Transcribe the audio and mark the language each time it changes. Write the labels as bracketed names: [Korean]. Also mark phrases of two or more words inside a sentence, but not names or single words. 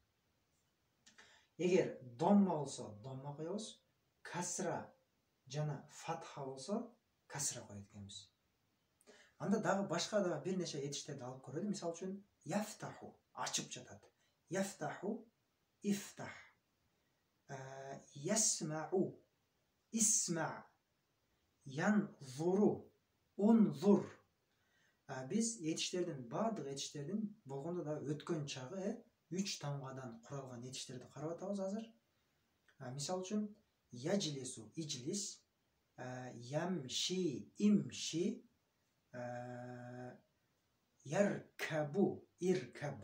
[Kyrgyz] Эгер домма болсо, домма коебуз. Касра жана фатха болсо, касра коет экенбиз. Анда дагы башка дагы бир нече этиштерди алып көрөлү. Мисалы үчүн, яфтаху, ачып жатат. [Arabic] يفتح، افتح. يسمع، اسمع. ينظر، انظر. [Kyrgyz] Биз этиштердин, баардык этиштердин болгондо да өткөн чагы 3 тамгадан куралган этиштерди карап атабыз азыр. Мисалы үчүн, [Arabic] يجلس، اجلس، يمشي، امش، يركب، اركب.